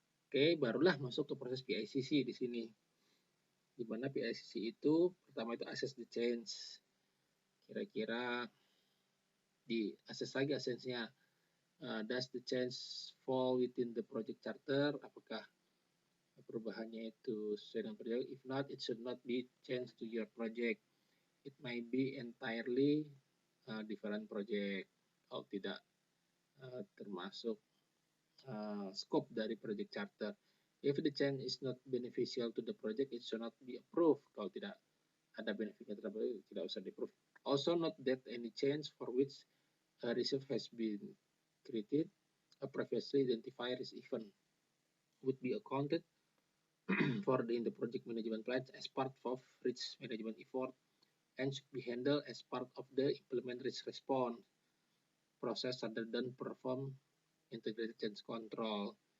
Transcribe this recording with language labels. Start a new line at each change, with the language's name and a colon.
Indonesian: Oke, barulah masuk ke proses PICC di sini. Di mana PICC itu pertama itu
English: assess the change.
Indonesian: Kira-kira di assess lagi asesnya.
English: Does the change fall within the project charter?
Indonesian: Apakah perubahannya itu sesuai dengan project?
English: If not, it should not be changed to your project. It may be entirely different project.
Indonesian: Kalau tidak termasuk scope dari project charter.
English: If the change is not beneficial to the project, it should not be approved.
Indonesian: Kalau tidak ada benefitnya terhadap project, tidak usah di-approve.
English: Also note that any change for which a reserve has been created, a previously identified risk event would be accounted for in the project management plan as part of risk management effort and should be handled as part of the implement risk response process rather than perform integrated change control.